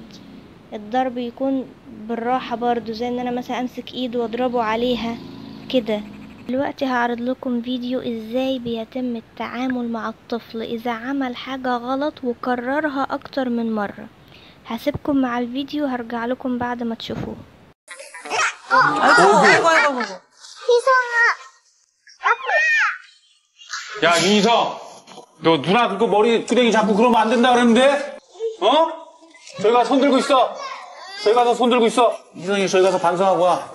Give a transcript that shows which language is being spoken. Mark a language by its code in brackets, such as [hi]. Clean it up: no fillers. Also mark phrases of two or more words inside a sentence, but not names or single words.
[ar] الضرب يكون بالراحة برضو، زي ان انا مثلا امسك ايده واضربه عليها كده. دلوقتي هعرض لكم فيديو ازاي بيتم التعامل مع الطفل اذا عمل حاجة غلط وكررها اكتر من مرة. هسيبكم مع الفيديو، هرجع لكم بعد ما تشوفوه. [ko] 아이고. 야, 윤희성, 너 누나 그거 머리 끄댕이 잡고 그러면 안 된다 그랬는데? 어? 저기 가서 손 들고 있어. 저기 가서 손 들고 있어. 희성이 저기 가서 반성하고 와.